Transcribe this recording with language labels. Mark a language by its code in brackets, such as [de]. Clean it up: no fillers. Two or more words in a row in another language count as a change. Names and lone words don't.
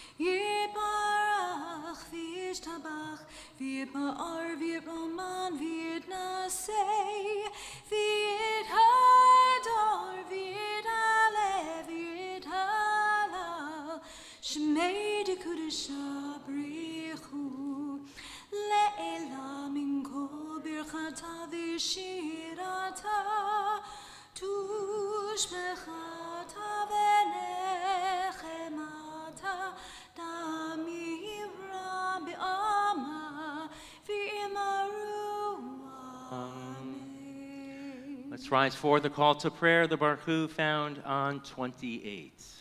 [arc] וישתבח ויתפאר ויתרומם ויתנשא ויתהדר ויתעלה ויתהלל שמה דקודשא בריך הוא לעלא מן כל ברכתא ושירתא תשבחתא ונחמתא דאמירן בעלמא ואמרו אמן. [en] Let's rise for the call to prayer, the Baruch Hu found on 28.